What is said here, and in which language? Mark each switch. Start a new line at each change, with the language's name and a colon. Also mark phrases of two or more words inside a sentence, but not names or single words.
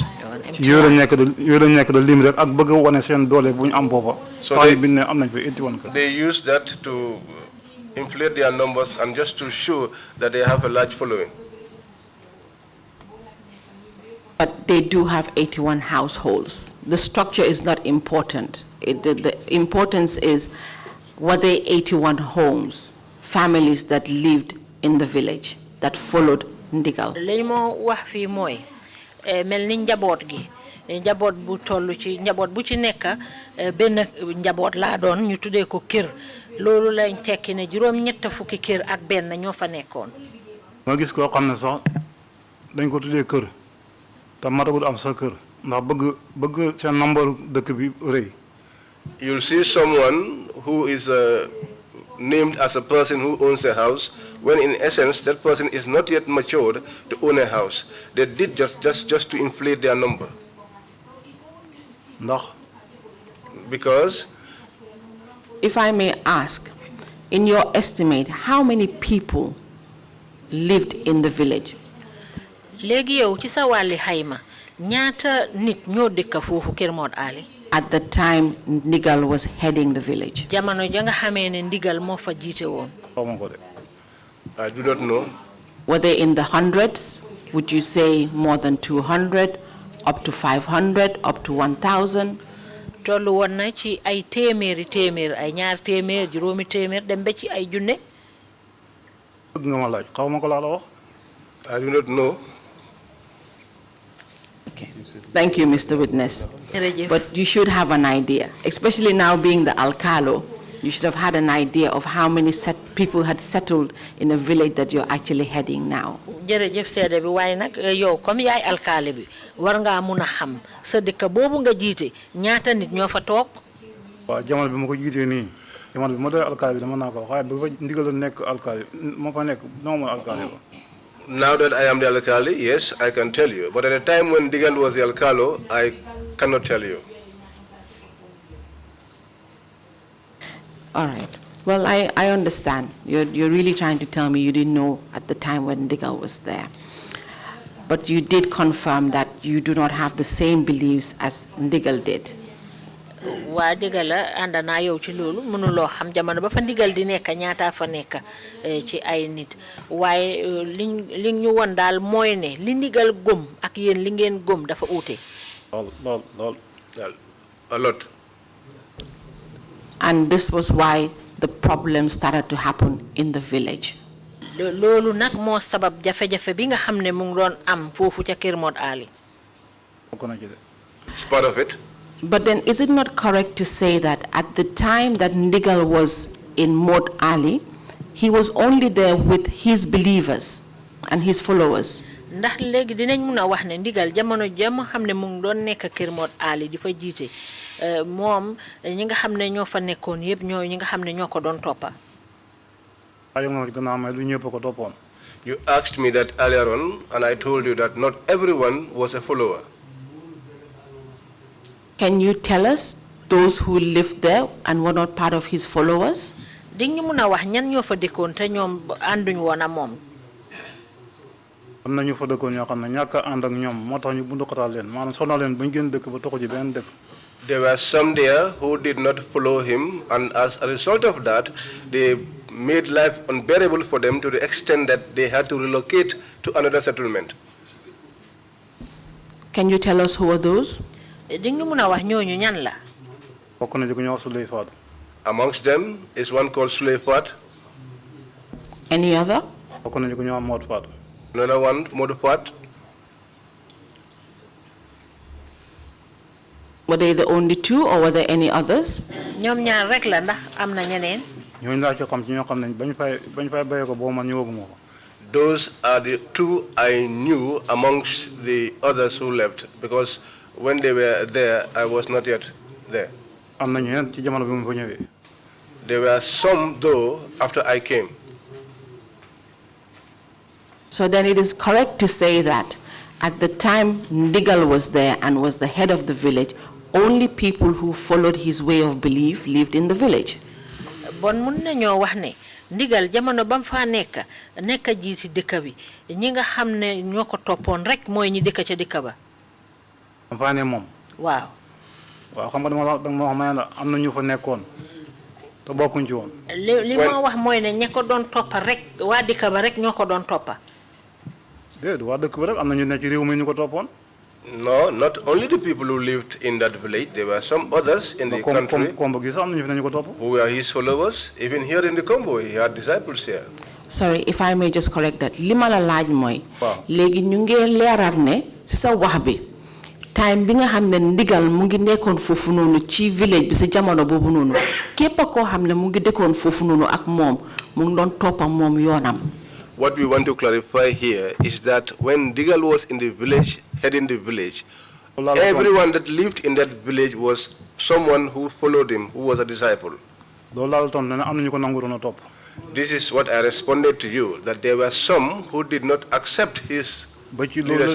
English: So they use that to inflate their numbers and just to show that they have a large following. But they do have 81 households. The structure is not important. The importance is, were there 81 homes, families that lived in the village, that followed ndigal?
Wolof: Mel ni njaboot gi njaboot bu tollu ci njaboot bu ci nekk benn njaboot laa doon ñu tuddee ko kër loolu lañ tekki ne juróom-ñett fukki kër ak benn ñoo fa nekkoon. ma gis koo xam ne sax dañ ko tuddee kër te matagul am sa kër ndax bëgg seen number dëkk bi rëy.
English: You'll see someone who is named as a person who owns a house, when in essence that person is not yet matured to own a house. They did just to inflate their number. Because, if I may ask, in your estimate, how many people lived in the village?
Wolof: Léegi yow ci sa wàlli xayma ñaata nit ñoo dëkk foofu Kër Mod Ali?
English: At the time ndigal was heading the village.
Wolof: Jamono ja nga xamee ne ndigal moo fa jiite woon.
English: I do not know. Were they in the hundreds? Would you say more than 200, up to 500, up to 1,000?
Wolof: Tollu woon na ci ay téeméeri téeméer ay ñaar téeméer juróomi téeméer dem ba ci ay junne. Bëgg nga ma laaj xaw ma ko laa la wax.
English: I do not know. Okay. Thank you, Mr. Witness. But you should have an idea, especially now being the alcalo. You should have had an idea of how many people had settled in a village that you're actually heading now.
Wolof: Jërëjëf seede bi waaye nag yow comme yaay alkaali bi war ngaa mun a xam sa dëkk boobu nga jiite ñaata nit ñoo fa toog. waaw jamono bi ma ko jiitee nii jamono bi ma doon alkaali bi dama naa ko waaye ba ndigal nekk alkaali ma fa nekk dama mën alkaali ba.
English: Now that I am the alkali, yes, I can tell you. But at the time when Digal was the alcalo, I cannot tell you. All right. Well, I understand. You're really trying to tell me you didn't know at the time when Digal was there. But you did confirm that you do not have the same beliefs as Digal did.
Wolof: Waa dëgg la ànd naa yow ci loolu mënuloo xam jamono ba fa ndigal di nekk ñaata fa nekk ci ay nit waaye li ñu won daal mooy ne li ndigal gëm ak yéen li ngeen gëm dafa uute.
English: A lot. And this was why the problem started to happen in the village.
Wolof: Loolu nag moo sabab jafe-jafe bi nga xam ne mu ngi doon am foofu ca Kër Mod Ali.
English: It's part of it. But then is it not correct to say that at the time that Ndigal was in Mod Ali, he was only there with his believers and his followers?
Wolof: ndax léegi dinañ mëna wax ne ndigal jamono jam xamne mu ngi doon nekk kër Mod Ali difa jité mom ñi nga xamne ño fa nekkon yeb ñoo ñi nga xamne ñoko doon toppa
English: You asked me that earlier on, and I told you that not everyone was a follower. Can you tell us those who lived there and were not part of his followers?
Wolof: Di ñu mëna wax ñan ñoo fa dëkkoon te ñoom ànduñ woon ak moom. Am na ñu fa dëkkoon ñoo xam ne ñàkk a ànd ak ñoom moo tax ñu bundu xatal leen maanaam sonal leen bañ gën dëkk ba toxu ji benn dëkk.
English: There were some there who did not follow him, and as a result of that, they made life unbearable for them to the extent that they had to relocate to another settlement. Can you tell us who are those?
Wolof: Di ñu mëna wax ñooñu ñan la? Bokk na ci ku ñu wax Suley Faat.
English: Amongst them is one called Suley Faat. Any other?
Wolof: Bokk na ci ku ñu wax Mod Faat.
English: Another one, Mod Faat. Were they the only two or were there any others?
Wolof: Ñoom ñaar rek la ndax am na ñeneen. Ñooñu laa ci xam ci ñoo xam ne bañ fay bayee ko boo man ñëwaguma ko.
English: Those are the two I knew amongst the others who left, because when they were there, I was not yet there.
Wolof: Am na ñeneen ci jamono bi mu fa ñëwee.
English: There were some, though, after I came. So then it is correct to say that at the time Ndigal was there and was the head of the village, only people who followed his way of belief lived in the village.
Wolof: Bon mun nañoo wax ne Ndigal jamono bam fa nekk jiiti dëkk bi ñi nga xam ne ñoo ko toppoon rek mooy ñi dëkk ca dëkk ba. Am fa ne moom. Waaw. Waaw xam nga dama wax ma ne am na ñu fa nekkoon te bokkuñ ci woon. li ma wax mooy ne ña ko doon toppa rek waa dëkk ba rek ñoo ko doon toppa. Déedéet waa dëkk ba rek am na ñu ne ci réew mi ñu ko toppoon.
English: No, not only the people who lived in that village, there were some others in the country who were his followers. Even here in the Congo, he had disciples here. Sorry, if I may just correct that.
Wolof: Lima la laaj moy legi ñu ngi leeral ne ci sa wax bi time bi nga xam ne Ndigal mu ngi nekkoon foofu noonu ci village bi ci jamono boobu noonu képp koo xam ne mu ngi dëkkoon foofu noonu ak moom mu ngi doon toppa moom yoonam.
English: What we want to clarify here is that when Ndigal was in the village, heading the village, everyone that lived in that village was someone who followed him, who was a disciple. This is what I responded to you, that there were some who did not accept his leadership.